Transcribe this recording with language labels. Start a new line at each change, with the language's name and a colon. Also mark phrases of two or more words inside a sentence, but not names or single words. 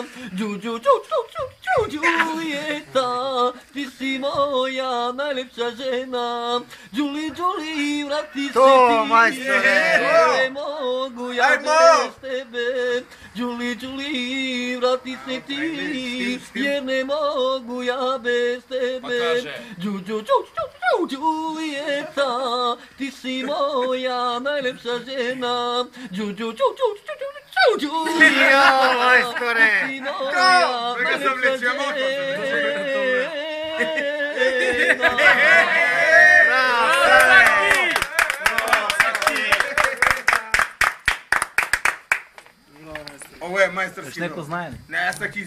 Serbian: Джуджу Джулиета, ти си моја најлепша жена. Джули, врати се То, ти, мајсторе. не могу ја без тебе. Джули, врати се ти, jer ne mogu ja bez tebe. Джулиета, ти си моја најлепша жена. Джулиета, мајсторе. ти си моја
Macedonian: Сега се влече
Serbian: најлепша
Macedonian: моторот.
Serbian: жена.
Macedonian: Ово е мајсторски.
Serbian: Neko znanje.
Macedonian: Не, јас таки